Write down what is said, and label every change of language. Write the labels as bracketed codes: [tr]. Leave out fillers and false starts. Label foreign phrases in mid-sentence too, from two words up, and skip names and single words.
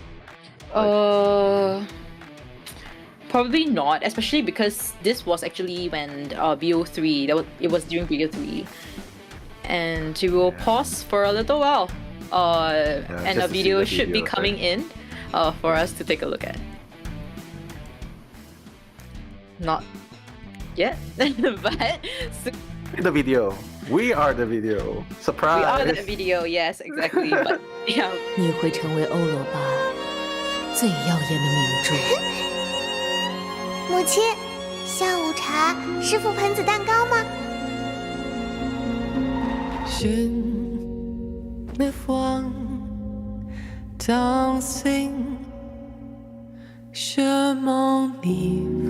[en] Probably not, especially because this was actually when BO3, it was during BO3, and we will pause for a little while, and a video should be coming in for us to take a look at. Not yet, but the video. We are the video. Surprise! We are the video. Yes, exactly. But yeah. [zh] 你会成为欧罗巴最耀眼的明珠。母亲，下午茶是覆盆子蛋糕吗？ [fr] Je me vois dancing, je m'enivre.